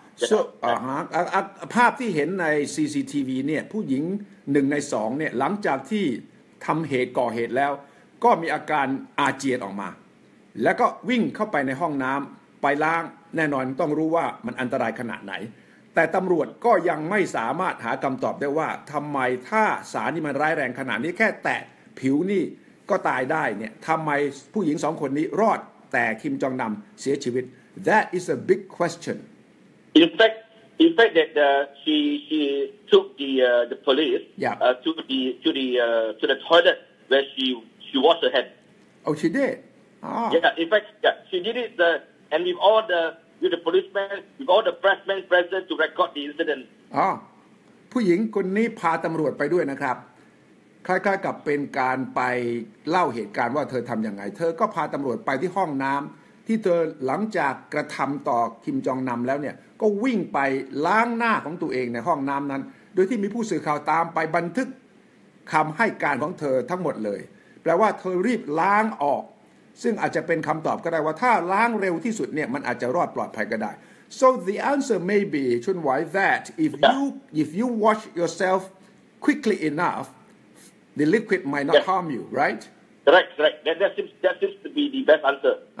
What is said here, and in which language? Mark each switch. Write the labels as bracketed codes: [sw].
[th] So ภาพที่เห็นใน CCTV เนี่ยผู้หญิง1 ใน 2เนี่ยหลังจากที่ทำเหตุก่อเหตุแล้วก็มีอาการอาเจียนออกมาแล้วก็วิ่งเข้าไปในห้องน้ำไปล้างแน่นอนต้องรู้ว่ามันอันตรายขนาดไหนแต่ตำรวจก็ยังไม่สามารถหาคำตอบได้ว่าทำไมถ้าสารนี่มันร้ายแรงขนาดนี้แค่แตะผิวนี่ก็ตายได้เนี่ยทำไมผู้หญิง2 คนนี้รอดแต่คิมจองนำเสียชีวิต [en] That is a big question. In fact that she took the police to the toilet where she washed her hands. Oh, she did. In fact, she did it and with the policemen, with all the pressmen present to record the incident. [th] ผู้หญิงคนนี้พาตำรวจไปด้วยนะครับคล้ายๆกับเป็นการไปเล่าเหตุการณ์ว่าเธอทำยังไงเธอก็พาตำรวจไปที่ห้องน้ำที่เธอหลังจากกระทำต่อคิมจองนำแล้วเนี่ยก็วิ่งไปล้างหน้าของตัวเองในห้องน้ำนั้นโดยที่มีผู้สื่อข่าวตามไปบันทึก คำให้การของเธอทั้งหมดเลยแปลว่าเธอรีบล้างออกซึ่งอาจจะเป็นคำตอบก็ได้ว่าถ้าล้างเร็วที่สุดเนี่ยมันอาจจะรอดปลอดภัยก็ได้ [en] so the answer may be [th] ชุนไหว [en] that if you wash yourself quickly enough the liquid might not harm you right correct that seems to be the best answer